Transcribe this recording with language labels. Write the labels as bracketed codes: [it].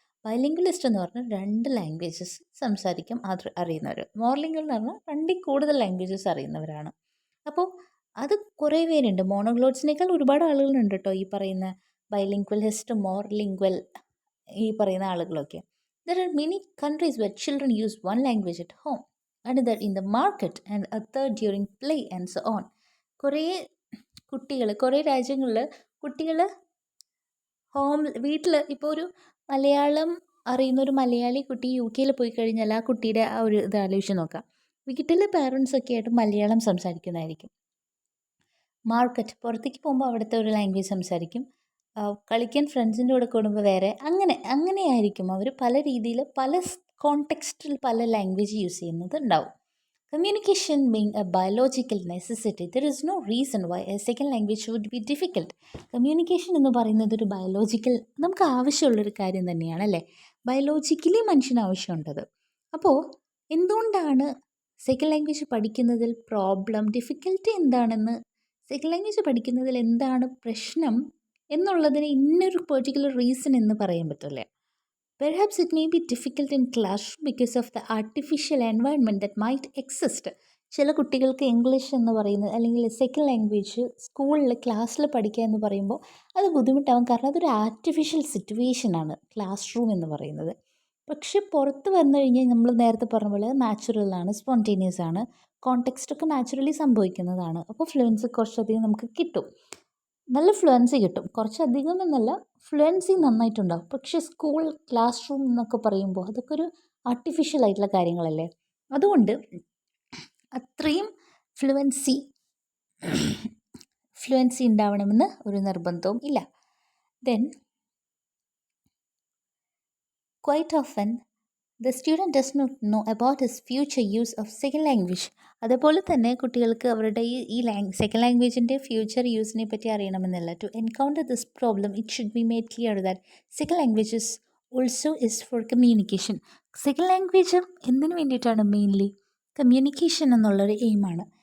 [ml] ബൈലിംഗ്വലിസ്റ്റ് എന്ന് പറഞ്ഞാൽ 2 ലാംഗ്വേജസ് സംസാരിക്കാൻ അറിയുന്നവർ. മോർലിംഗ്വൽ എന്ന് പറഞ്ഞാൽ 2 കൂടുതൽ ലാംഗ്വേജസ് അറിയുന്നവരാണ്. അപ്പോൾ അത് കുറേ പേരുണ്ട്. മോണോഗ്ലോട്ട്സിനേക്കാൾ ഒരുപാട് ആളുകളുണ്ട് കേട്ടോ ഈ പറയുന്ന ബൈലിംഗ്വലിസ്റ്റ്, മോർലിംഗ്വൽ ഈ പറയുന്ന ആളുകളൊക്കെ. [en] There are many countries where children use one language at home, another in the market, and a third during play and so on. [ml] കുറേ രാജ്യങ്ങളിൽ കുട്ടികൾ വീട്ടിൽ ഇപ്പോൾ ഒരു മലയാളം അറിയുന്ന ഒരു മലയാളി കുട്ടി UK പോയി കഴിഞ്ഞാൽ ആ കുട്ടിയുടെ ആ ഒരു ഇത് ആലോചിച്ച് നോക്കാം. വീട്ടിലെ പാരൻസൊക്കെ ആയിട്ട് മലയാളം സംസാരിക്കുന്നതായിരിക്കും. മാർക്കറ്റ്, പുറത്തേക്ക് പോകുമ്പോൾ അവിടുത്തെ ഒരു ലാംഗ്വേജ് സംസാരിക്കും. കളിക്കാൻ ഫ്രണ്ട്സിൻ്റെ കൂടെ കൂടുമ്പോൾ വേറെ, അങ്ങനെയായിരിക്കും അവർ പല രീതിയിൽ പല കോണ്ടെക്സ്റ്റിൽ പല ലാംഗ്വേജ് യൂസ് ചെയ്യുന്നത് ഉണ്ടാവും. [en] Communication being a biological necessity, there is no reason why a second language would be difficult. [ml] Communication എന്ന് പറയുന്നത് ഒരു ബയോളജിക്കൽ, നമുക്ക് ആവശ്യമുള്ളൊരു കാര്യം തന്നെയാണ് അല്ലേ. ബയോളജിക്കലി മനുഷ്യന് ആവശ്യമുണ്ടത്. അപ്പോൾ എന്തുകൊണ്ടാണ് സെക്കൻഡ് ലാംഗ്വേജ് പഠിക്കുന്നതിൽ ഡിഫിക്കൽട്ടി എന്താണെന്ന്, സെക്കൻഡ് ലാംഗ്വേജ് പഠിക്കുന്നതിൽ എന്താണ് പ്രശ്നം എന്നുള്ളതിന് ഇന്നൊരു പെർട്ടിക്കുലർ റീസൺ എന്ന് പറയാൻ പറ്റില്ല. [en] Perhaps it may be difficult in classroom because of the artificial environment that might exist. [ml] ചില കുട്ടികൾക്ക് ഇംഗ്ലീഷ് എന്ന് പറയുന്നത് അല്ലെങ്കിൽ സെക്കൻഡ് ലാംഗ്വേജ് സ്കൂളിൽ ക്ലാസ്സിൽ പഠിക്കുക എന്ന് പറയുമ്പോൾ അത് ബുദ്ധിമുട്ടാവും. കാരണം അതൊരു ആർട്ടിഫിഷ്യൽ സിറ്റുവേഷനാണ് ക്ലാസ് റൂം എന്ന് പറയുന്നത്. പക്ഷെ പുറത്ത് വന്നു കഴിഞ്ഞാൽ നമ്മൾ നേരത്തെ പറഞ്ഞ പോലെ നാച്ചുറലാണ്, സ്പോണ്ടേനിയസ് ആണ്, കോണ്ടെക്സ്റ്റൊക്കെ നാച്ചുറലി സംഭവിക്കുന്നതാണ്. അപ്പോൾ ഫ്ലുവൻസി കുറച്ചധികം നമുക്ക് കിട്ടും, നല്ല ഫ്ലുവൻസി കിട്ടും. കുറച്ചധികം എന്നല്ല, ഫ്ലുവൻസി നന്നായിട്ടുണ്ടാവും. പക്ഷേ സ്കൂൾ ക്ലാസ് റൂം എന്നൊക്കെ പറയുമ്പോൾ അതൊക്കെ ഒരു ആർട്ടിഫിഷ്യൽ ആയിട്ടുള്ള കാര്യങ്ങളല്ലേ. അതുകൊണ്ട് അത്രയും ഫ്ലുവൻസി ഉണ്ടാവണമെന്ന് ഒരു നിർബന്ധവും ഇല്ല. [en] Then quite often the student does not know about his future use of second language. [ml] അതേപോലെ തന്നെ കുട്ടികൾക്ക് അവരുടെ ഈ സെക്കൻഡ് ലാംഗ്വേജിൻ്റെ ഫ്യൂച്ചർ യൂസിനെ പറ്റി അറിയണമെന്നില്ല. [en] To encounter this problem it should be made clear that second languages also is for communication. [ml] Second language എന്തിനു വേണ്ടിയിട്ടാണ്? Mainly communication എന്നുള്ളൊരു എയിമാണ്.